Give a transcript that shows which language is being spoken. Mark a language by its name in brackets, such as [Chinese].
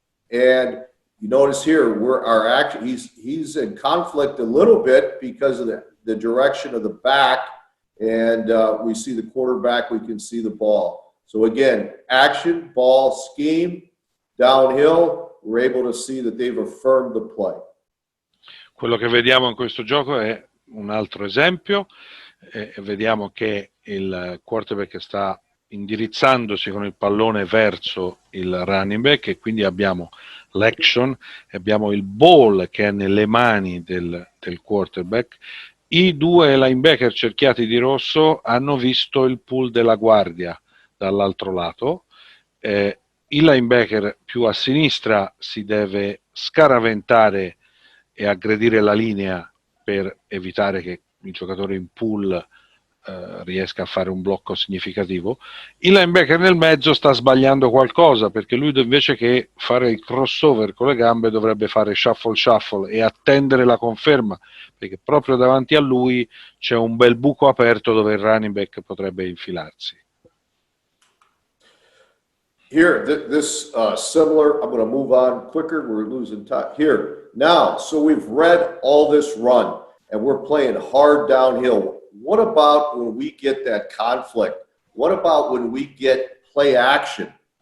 [English] And you notice here, our action, he's in conflict a little bit because of the direction of the back. And we see the quarterback, we can see the ball. So again, action, ball, scheme, downhill, we're able to see that they've affirmed the play. [Italian] Quello che vediamo in questo gioco è un altro esempio. Vediamo che il quarterback sta indirizzandosi con il pallone verso il running back e quindi abbiamo l'action, abbiamo il ball che è nelle mani del quarterback. I 2 linebacker cerchiati di rosso hanno visto il pull della guardia dall'altro lato. Il linebacker più a sinistra si deve scaraventare e aggredire la linea per evitare che il giocatore in pool riesca a fare un blocco significativo. Il linebacker nel mezzo sta sbagliando qualcosa, perché lui invece che fare il crossover con le gambe dovrebbe fare shuffle e attendere la conferma, perché proprio davanti a lui c'è un bel buco aperto dove il running back potrebbe infilarsi. [English] Here, this similar, I'm going to move on quicker, we're losing time. Here, now, so we've read all this run, and we're playing hard downhill. What about when we get that conflict? What about when we get play action?